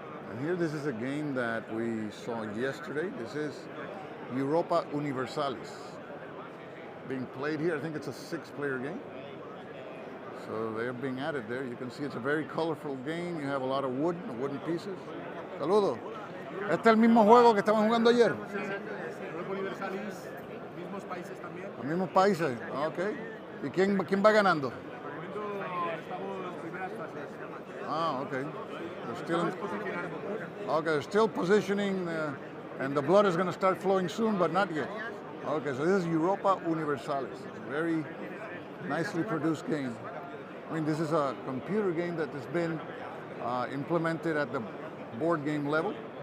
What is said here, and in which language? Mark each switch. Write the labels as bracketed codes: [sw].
[en] And here, this is a game that we saw yesterday. This is Europa Universalis. Being played here, I think it's a 6-player game. So they're being added there. You can see it's a very colorful game. You have a lot of wooden pieces. [es] Saludos. Este es el mismo juego que estaban jugando ayer. Europa Universalis, mismos países también. Los mismos países. Ok. ¿Y quién va ganando? Por el momento estamos en primeras fases. [en] Ah, okay. They're still [es] Estamos posicionando. [en] okay, they're still positioning, and the blood is going to start flowing soon, but not yet. Okay, so this is Europa Universalis. Very nicely produced game. I mean, this is a computer game that has been implemented at the board game level.